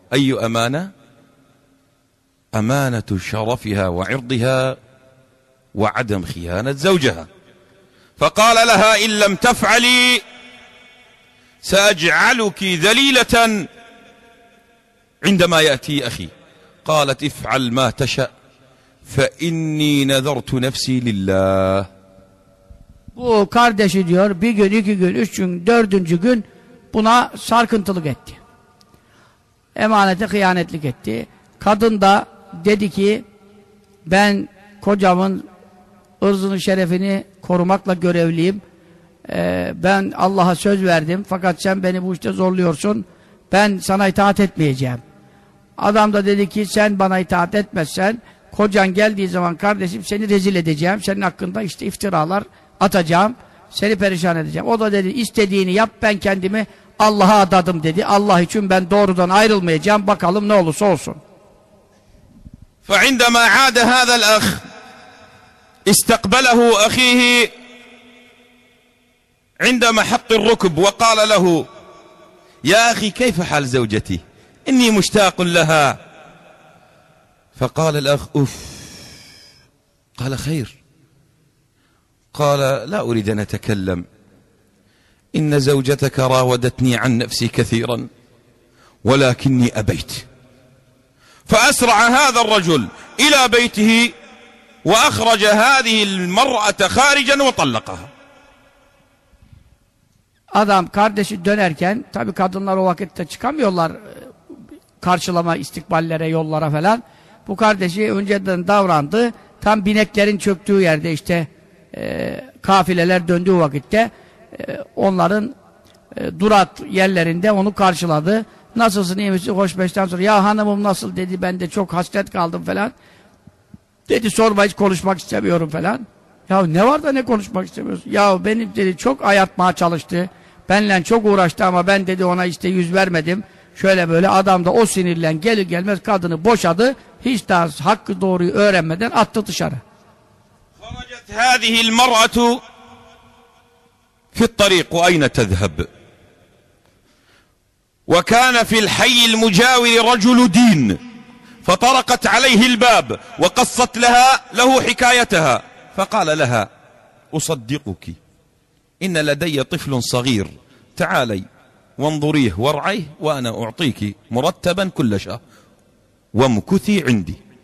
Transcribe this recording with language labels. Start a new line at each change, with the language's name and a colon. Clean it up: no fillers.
Arabic: أي أمانة؟ أمانة شرفها وعرضها وعدم خيانة زوجها. فقال لها إن لم تفعلي سأجعلك ذليلة عندما يأتي أخي. قالت افعل ما تشاء فإني نذرت نفسي لله.
Turkish: Bu kardeşi diyor bir gün, iki gün, üç gün, dördüncü gün buna sarkıntılık etti. Emanete hıyanetlik etti. Kadın da dedi ki ben kocamın ırzını şerefini korumakla görevliyim. Ben Allah'a söz verdim fakat sen beni bu işte zorluyorsun. Ben sana itaat etmeyeceğim. Adam da dedi ki sen bana itaat etmezsen kocan geldiği zaman kardeşim seni rezil edeceğim. Senin hakkında işte iftiralar atacağım, seni perişan edeceğim. O da dedi, istediğini yap, ben kendimi Allah'a adadım dedi. Allah için ben doğrudan ayrılmayacağım, bakalım ne olursa olsun.
Arabic: فعندما عاد هذا الأخ استقبله أخيه عند محط الركب وقال له: يا أخي كيف حال زوجتي؟ إني مشتاق لها. فقال الأخ: أوف. قال: خير؟ قال: لا أريد أن أتكلم، إن زوجتك راودتني عن نفسي كثيرا ولكني أبيت. فأسرع هذا الرجل إلى بيته وأخرج هذه المرأة خارجا وطلقها.
Turkish: Adam kardeşi dönerken, tabi kadınlar o vakitte çıkamıyorlar karşılama istikballere, yollara falan. Bu kardeşi önceden davrandı, tam bineklerin çöktüğü yerde işte kafileler döndüğü vakitte onların durak yerlerinde onu karşıladı. Nasılsın, iyi misin, hoş beşten sonra. Ya hanımım nasıl dedi, ben de çok hasret kaldım falan. Dedi: sorma, hiç konuşmak istemiyorum falan. Ya ne var da ne konuşmak istemiyorsun? Ya benim dedi çok ayartmaya çalıştı. Benle çok uğraştı ama ben dedi ona işte yüz vermedim. Şöyle böyle, adam da o sinirlen gelir gelmez kadını boşadı. Hiç daha hakkı doğruyu öğrenmeden attı dışarı.
Arabic: خرجت هذه المرأة في الطريق أين تذهب؟ وكان في الحي المجاور رجل دين، فطرقت عليه الباب وقصت له حكايتها، فقال لها: أصدقك، إن لدي طفل صغير، تعالي وانظريه وارعيه وأنا أعطيك مرتبا كل شهر وامكثي عندي.